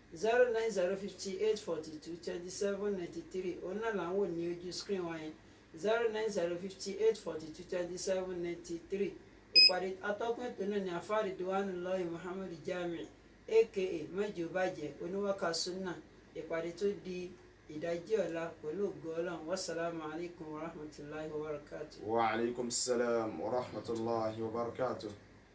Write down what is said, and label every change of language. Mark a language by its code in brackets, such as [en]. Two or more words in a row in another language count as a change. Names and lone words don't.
[yo] 09058422793 òun náà là ń wò ní ojú screen wa yẹn 09058422793 ìpàdé atọ́kùn ètò náà ní afáàrí Ridwanullahi Muhammad Jami aka mẹ́jọ bàjẹ́ oníwàkà sunna ìpàdé tó di ìdájí ọ̀la pẹ̀lú ògo Ọlọ́run [ar] والسلام عليكم ورحمة الله وبركاته. وعليكم السلام ورحمة الله وبركاته.